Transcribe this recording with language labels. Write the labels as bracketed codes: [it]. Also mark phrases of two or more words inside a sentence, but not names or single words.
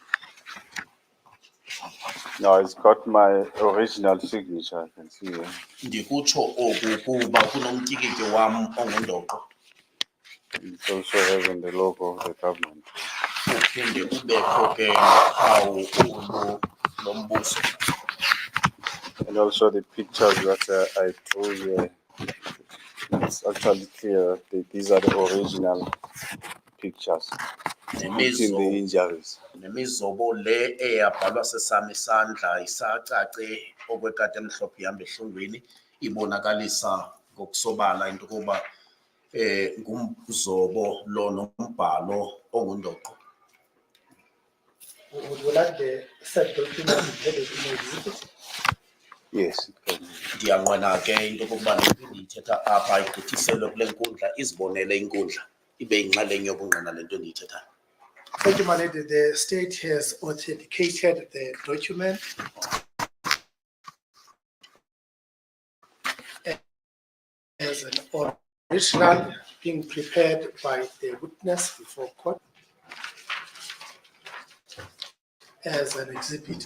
[en] No, it's got my original signature, I can see here. [xh] Ndikutsho oku kuba kunomtyikityo wam ongundoqo. [en] It's also having the logo of the government. [xh] Uphinde kubekho ke nophawu lombuso. [en] And also the pictures that I drew here. It's actually clear that these are the original pictures, including the injuries. [xh] Nemizobo le eyabhalwa sesami isandla isacace okwekati emhlophe ihamba ehlungwini ibonakalisa ngokusobala into yokuba ngumzobo lo nombhalo ongundoqo. [en] Would you like the said document headed in exhibit? Yes, it can. [xh] Ndiyanqwena ke into yokokuba le nto ndiyithetha apha igqithiselwe kule nkundla izibonele inkundla ibe yinxalenye yobungqina le nto ndiyithethayo. [en] Thank you, my lady. The state has authenticated the document as an original being prepared by the witness before court as an exhibit.